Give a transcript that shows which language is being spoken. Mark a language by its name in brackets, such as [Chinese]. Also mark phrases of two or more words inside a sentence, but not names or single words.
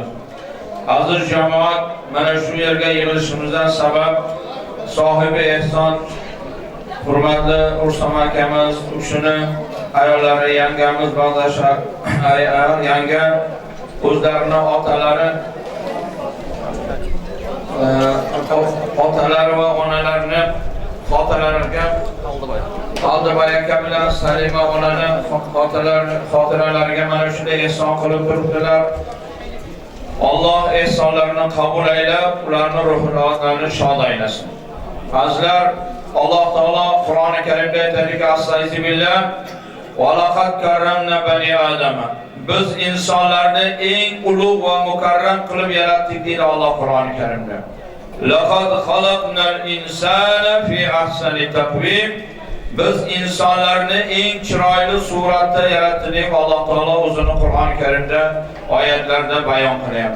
[Uzbek] Aziz jamoat, mana shu yerga yig'ilishimizdan sabab sohibi ehson hurmatli Rustam akamiz, u kishini ayollari, yangamiz, ba'zi yanga o'zlarini otalari va onalarini xotiralariga Aldıbay aka bilan Salima onani xotiralariga mana shunday ehson qilib turibdilar. Alloh ehsonlarini qabul aylab, ularning ruhlarini shod aylasin. Azizlar, Alloh taolo Qur'oni Karimda aytadiki: [Arabic] "أستغفر الله ولقد كرمنا بني آدم." [Uzbek] Biz insonlarni eng ulug' va mukarram qilib yaratdik deydi Alloh Qur'oni Karimda. [Arabic] "لقد خلقنا الإنسان في أحسن تقويم." [Uzbek] Biz insonlarni eng chiroyli suratda yaratdik. Alloh taolo o'zini Qur'oni Karimda oyatlarda bayon qilyapti.